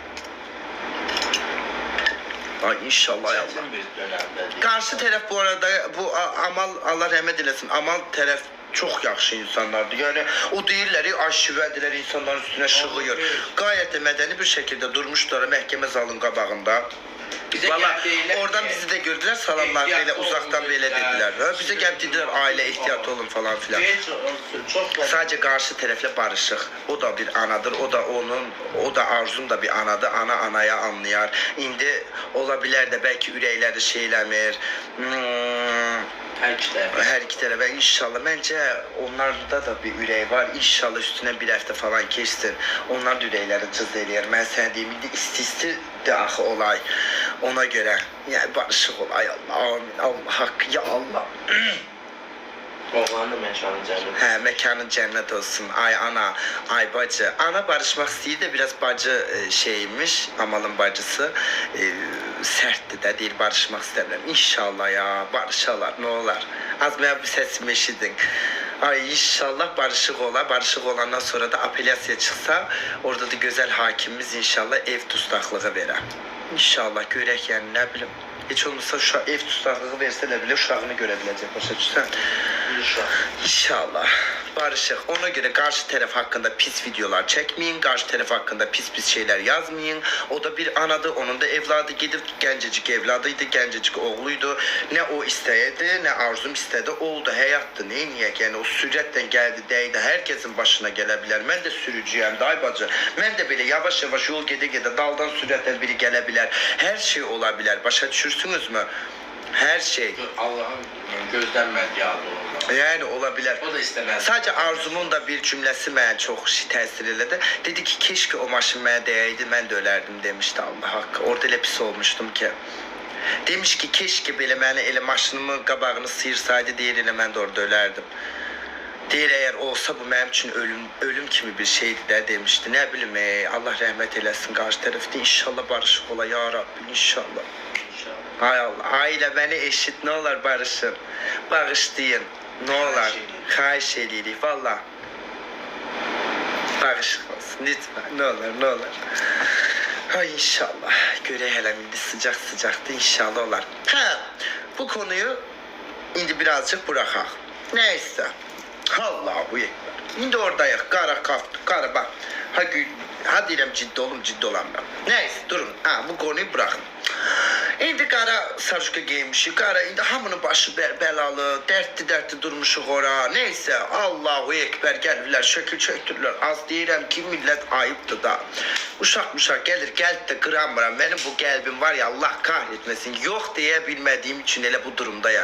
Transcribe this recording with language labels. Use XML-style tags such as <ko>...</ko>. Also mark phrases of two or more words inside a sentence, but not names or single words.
<az>Ay inşallah ya.</az> <tr>Karşı taraf bu arada bu Amal, Allah rahmet eylesin, Amal taraf çok yaxşı insanlardı.</tr> <az>Yani o deyirlər, aşivədirlər, insanların üstüne şığıyır.</az> <tr>Gayet de medeni bir şekilde durmuşlar məhkəmə zalın qabağında.</tr> <az>Bizə Valla gəlib deyirlər oradan ki,</az> <tr>bizi de gördüler salamlar</tr> <az>ehtiyatlı</az> <tr>böyle</tr> <az>olun</az> <tr>uzaktan böyle dediler. Ha, bize gelip dediler aile ihtiyatlı olun falan filan.</tr> <az>Heç, çox da</az> <tr>Sadece karşı tarafla barışık. O da bir anadır, o da onun, o da Arzum da bir anadır. Ana anaya anlayar.</tr> <az>İndi olabilir de belki ürəkləri şeyləmir. hər iki tərəf.</az> <tr>Her iki tarafa inşallah. Bence onlarda da bir ürək var. İnşallah üstüne bir hafta falan geçsin.</tr> <az>Onlar da ürəkləri cız eləyər. Mən sənə deyim, indi isti de axı olay.</az> <tr>Ona göre. Yani barışık olay Allah. Amin. Allah hakkı ya Allah.</tr> <az>Oğlanın da məkanı cənnət.</az> <tr>Hə, mekanın cennet olsun.</tr> <az>Ay ana, ay bacı. Ana barışmak istəyir de biraz bacı şeymiş, Amalın bacısı.</az> <tr>Sertdi de değil, barışmak istəmirəm. İnşallah ya, barışalar, ne olar. Az bir sesimi eşidin.</tr> <az>Ay inşallah barışık ola. Barışık olandan sonra da apelyasiya çıxsa, orada da güzel hakimimiz inşallah ev tustaqlığı verər. İnşallah görək yani, ne bilim. Hiç olmazsa şu ev tustaqlığı versə də bile uşağını görə biləcək. Başa düşsən? İnşallah. Barışık.</az> <tr>Ona göre karşı taraf hakkında pis videolar çekmeyin. Karşı taraf hakkında pis şeyler yazmayın. O da bir anadı. Onun da evladı gidip gencecik evladıydı. Gencecik oğluydu. Ne o istedi ne Arzum istedi. Oldu. Hayattı. Niye? Yani o süretten geldi değdi. Herkesin başına gelebilir. Ben de sürücüyüm. Day bacı. Ben de böyle yavaş yavaş yol gede daldan süretten biri gelebilir. Her şey olabilir. Başa düşürsünüz mü? Her şey.</tr> <az>Allah'ın gözlənmədiyi adı olmalı.</az> <tr>Yani olabilir. O da istemez.</tr> <az>Sadece Arzumun da bir cümlesi mənə çox təsir elədi. Dedi ki, keşke o maşın mənə dəyəydi, mən də ölərdim demişdi, Allah haqqı. Orada elə pis olmuştum ki. Demiş ki, keşke belə mənə elə maşınımın qabağını sıyırsaydı, deyir elə mən də orada ölərdim. Deyir, eğer olsa bu mənim üçün ölüm kimi bir şeydi də demişdi. Ne bileyim, Allah rəhmət eləsin qarşı tərəfdə. İnşallah barışıq ola, ya Rabbi, inşallah.</az> <tr>Hay Allah, aile beni eşit, ne olur barışın.</tr> <az>Bağışlayın, ne olur. Xahiş edirik, valla.</az> <tr>Bağışık olsun, lütfen, ne olur, ne olur.</tr> <az>Hay inşallah, göre hele indi sıcaktı, inşallah olar. Ha, bu konuyu indi birazcık bırakaq.</az> <tr>Neyse, Allahu Ekber.</tr> <az>İndi oradayıq, qara bak. Ha deyirəm ciddi olum, ciddi olamam. Neyse, durun, ha, bu konuyu bırakın. İndi qara sarışqa giymişik, qara indi hamının başı bəlalı, dərdli durmuşuq ora. Neyse, Allahu Ekber, gəlirlər, şəkil çöktürürlər. Az deyirəm ki, millət ayıbdır da. Uşaq gəlib də qıramıram. Mənim bu qəlbim var ya,</az> <tr>Allah kahretmesin.</tr> <az>Yox deyə bilmədiyim üçün elə bu durumdayam.</az>